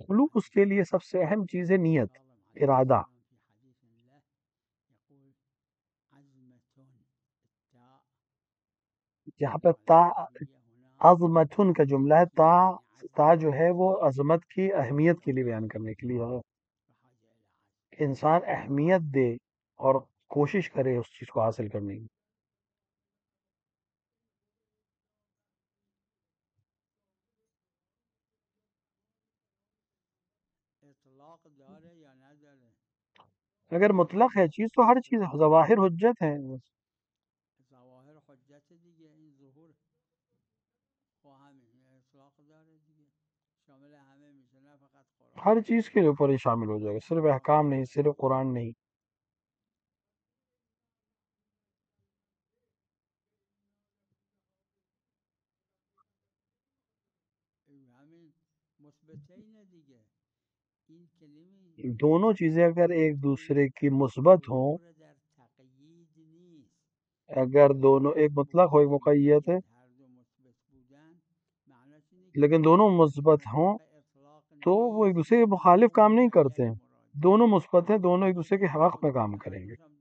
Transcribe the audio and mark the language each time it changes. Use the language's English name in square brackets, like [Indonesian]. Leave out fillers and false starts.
[Urdu] خلوص کے لیے سب سے اہم چیز ہے نیت، ارادہ. [Arabic] في حديث له يقول عزمة التاء [Urdu] یہاں پہ تا عظمتن کا جملہ ہے. تا جو ہے وہ عظمت کی اہمیت کے لیے بیان کرنے کے لیے ہے [Arabic] بحاجة إلى عزم. [Urdu] کہ انسان اہمیت دے اور کوشش کرے اس چیز کو حاصل کرنے کی. [Persian] اطلاق داره یا نداره؟ [Urdu] اگر مطلق ہے چیز تو ہر چیز ظواہر حجت ہے. [Persian] ظواهر حجت دیگه، این ظهور خب همین اطلاق داره دیگه، شامل همه میشه نه فقط قرآن. [Urdu] ہر چیز کے اوپر ہی شامل ہو جائے گا، صرف احکام نہیں، صرف قرآن نہیں. [Persian] همین مثبتین دیگه، این کلمه [Urdu] دونوں چیزیں اگر ایک دوسرے کی مثبت ہوں، [Persian] ظهور در تقیید نیست. [Urdu] اگر دونوں ایک مطلق ہو ایک مقید ہے، [Persian] هر دو مثبت بودن معنیش اینه که [Urdu] لیکن دونوں مثبت ہوں تو وہ ایک دوسرے کے مخالف کام نہیں کرتے ہیں. دونوں مثبت ہیں، دونوں ایک دوسرے کے حق میں کام کریں گے.